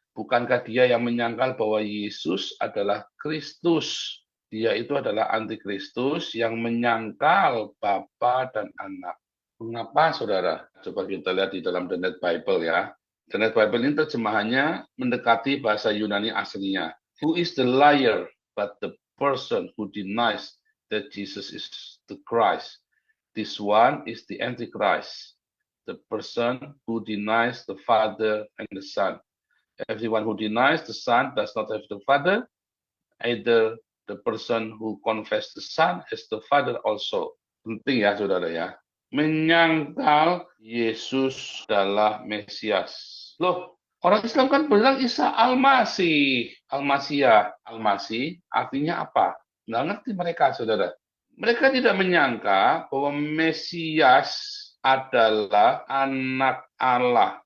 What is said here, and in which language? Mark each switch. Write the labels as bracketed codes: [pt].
[id] Bukankah dia yang menyangkal bahwa Yesus adalah Kristus? Dia itu adalah antikristus yang menyangkal Bapa dan Anak. Mengapa, saudara? Coba kita lihat di dalam The Net Bible ya. The Net Bible ini terjemahannya mendekati bahasa Yunani aslinya. [en] Who is the liar but the person who denies that Jesus is the Christ? This one is the Antichrist, the person who denies the Father and the Son. Everyone who denies the Son does not have the Father. Either the person who confesses the Son has the Father also. [id] Penting ya, saudara ya. Menyangkal Yesus adalah Mesias. Loh, orang Islam kan bilang Isa Al-Masih. Al-Masih artinya apa? Nggak ngerti mereka, saudara. Mereka tidak menyangka bahwa Mesias adalah anak Allah.